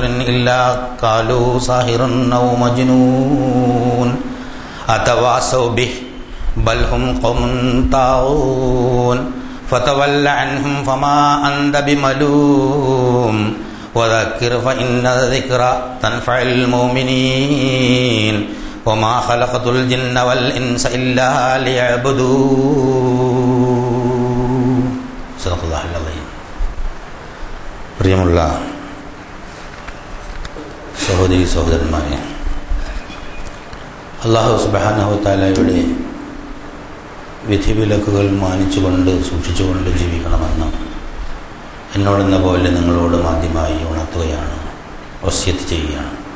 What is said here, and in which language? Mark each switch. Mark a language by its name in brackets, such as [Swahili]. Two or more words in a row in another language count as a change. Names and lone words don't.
[Arabic] إلا قالوا ساحر أو مجنون أتواصوا به بل هم قوم طاغون فتول عنهم فما أنت بملوم وذكر فإن الذكرى تنفع المؤمنين وما خلقت الجن والإنس إلا ليعبدون. صدق الله العظيم. [Malayalam] പ്രിയമുള്ള സഹോദരീ സഹോദരന്മാരെ, [Arabic] الله سبحانه وتعالى [Malayalam] വിധിവിലക്കുകൾ മാനിച്ചുകൊണ്ട് സൂക്ഷിച്ചുകൊണ്ട് ജീവിക്കണമെന്ന് എന്നോടെന്ന പോലെ നിങ്ങളോടും ആദ്യമായി ഉണർത്തുകയാണ്, വസിയത്ത് ചെയ്യുകയാണ്.